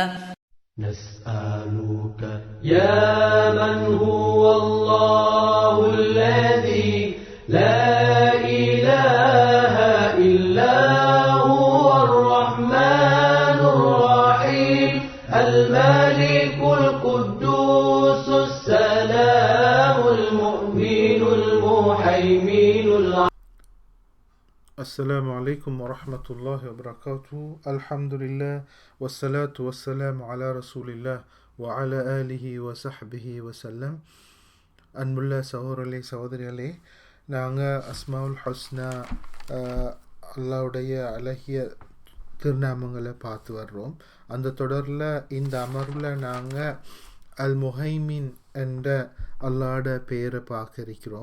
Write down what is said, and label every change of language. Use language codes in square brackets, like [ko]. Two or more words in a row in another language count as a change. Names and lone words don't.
[ar] نسألك يا من هو الله الذي لا إله إلا هو الرحمن الرحيم الملك القدوس السلام المؤمن المهيمن السلام عليكم ورحمة الله وبركاته الحمد لله والصلاة والسلام على رسول الله وعلى آله وصحبه وسلم [ta] அன்புள்ள சகோதரர்களே சகோதரிகளே, நாங்கள் [ar] الأسماء الحسنى [ta] அல்லாவுடைய அழகிய திருநாமங்களை பார்த்து வர்றோம். அந்த தொடரில் இந்த அமர்வில் நாங்கள் அல் முஹைமின் என்ற அல்லாட பெயரை பார்க்க இருக்கிறோம்.